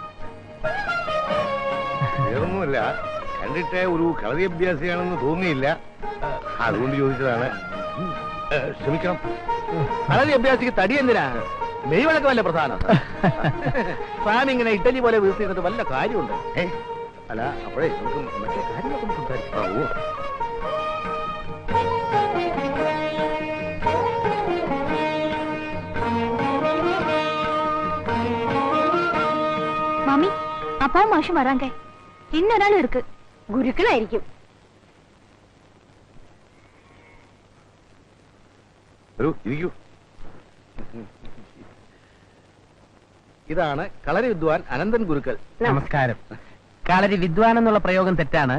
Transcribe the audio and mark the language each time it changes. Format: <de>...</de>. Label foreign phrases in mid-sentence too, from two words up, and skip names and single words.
<ml>വേറൊന്നുമില്ല, കണ്ടിട്ട് ഒരു കളരി അഭ്യാസിയാണെന്ന് തോന്നിയില്ല, അതുകൊണ്ട് ചോദിച്ചതാണ്. ക്ഷമിക്കണം. കളരി അഭ്യാസിക്ക് തടി എന്തിനാ? മെയ്വഴക്കം വല്ല പ്രധാനം. സ്വാമി ഇങ്ങനെ ഇഡലി പോലെ വീഴ്ത്തിയിട്ട് വല്ല കാര്യമുണ്ട്. അല്ല, അപ്പോഴേ നമുക്ക് മറ്റേ കാര്യങ്ങളൊക്കെ ഒന്ന് സംസാരിക്കാം.</ml> <ta>மாமி, அப்பாவும் மாஷும் வராங்க. இன்னொரு இருக்கு.</ta> <ml>ഗുരുക്കളായിരിക്കും. ഇരിക്കൂ. ഇതാണ് കളരി വിദ്വാൻ അനന്തൻ ഗുരുക്കൾ. നമസ്കാരം. കളരി വിദ്വാൻ എന്നുള്ള പ്രയോഗം തെറ്റാണ്.</ml>